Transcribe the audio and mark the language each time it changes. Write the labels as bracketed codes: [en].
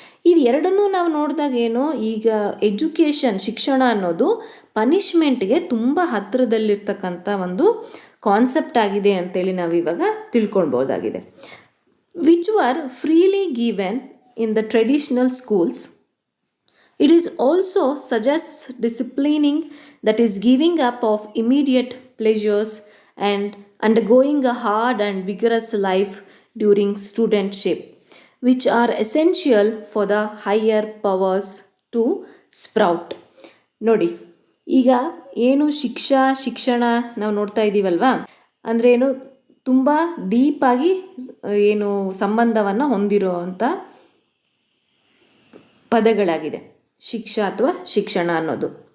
[kn] ಇದು ಎರಡನ್ನೂ ನಾವು ನೋಡಿದಾಗ ಏನು, ಈಗ ಎಜುಕೇಷನ್ ಶಿಕ್ಷಣ ಅನ್ನೋದು ಪನಿಷ್ಮೆಂಟ್ಗೆ ತುಂಬ ಹತ್ತಿರದಲ್ಲಿರ್ತಕ್ಕಂಥ ಒಂದು ಕಾನ್ಸೆಪ್ಟ್ ಆಗಿದೆ ಅಂತೇಳಿ ನಾವು ಇವಾಗ ತಿಳ್ಕೊಳ್ಬೋದಾಗಿದೆ. [en] Which were freely given in the traditional schools. It is also suggests disciplining, that is giving up of immediate pleasures and undergoing a hard and vigorous life during studentship, which are essential for the higher powers to sprout. [kn] ನೋಡಿ, ಈಗ ಏನು ಶಿಕ್ಷಣ ನಾವು ನೋಡ್ತಾ ಇದ್ದೀವಲ್ವಾ, ಅಂದರೆ ಏನು ತುಂಬ ಡೀಪಾಗಿ ಏನು ಸಂಬಂಧವನ್ನು ಹೊಂದಿರೋ ಅಂಥ ಪದಗಳಾಗಿದೆ ಶಿಕ್ಷಾ ಅಥವಾ ಶಿಕ್ಷಣ ಅನ್ನೋದು.